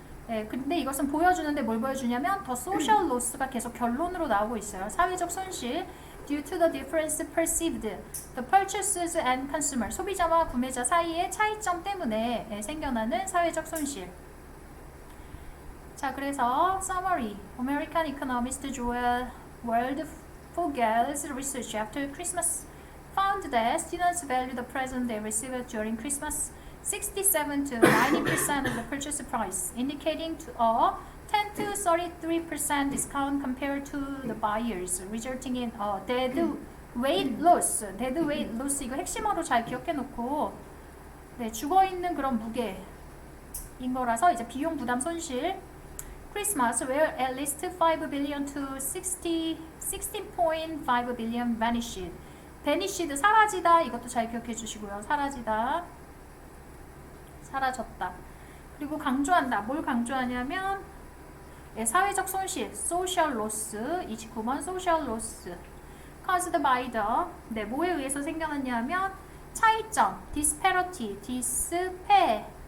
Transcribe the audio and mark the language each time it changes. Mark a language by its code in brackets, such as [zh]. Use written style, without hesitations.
[ko] 네, 근데 이것은 보여주는데 뭘 보여주냐면 더 social loss가 계속 결론으로 나오고 있어요. 사회적 손실 [en] due to the difference perceived the purchasers and consumer [ko] 소비자와 구매자 사이의 차이점 때문에 생겨나는 사회적 손실. 자, 그래서 summary. [en] American economist Joel Waldfogel's research after Christmas found that students value the present they receive during Christmas 67 to 90% of the purchase price, indicating to a 10 to 33% discount compared to the buyers, resulting in a dead weight loss. dead weight loss [ko] 이거 핵심어로 잘 기억해 놓고 네, 죽어 있는 그런 무게인 거라서 이제 비용 부담 손실. [en] Christmas, where at least 5 billion to 16.5 billion vanished. [ko] vanished, 사라지다. 이것도 잘 기억해 주시고요. 사라지다. 사라졌다. 그리고 강조한다. 뭘 강조하냐면 사회적 손실, social loss, 29번 social loss. [en] caused by the, [ko] 네, 뭐에 의해서 생겨났냐면 차이점, disparity, disparity.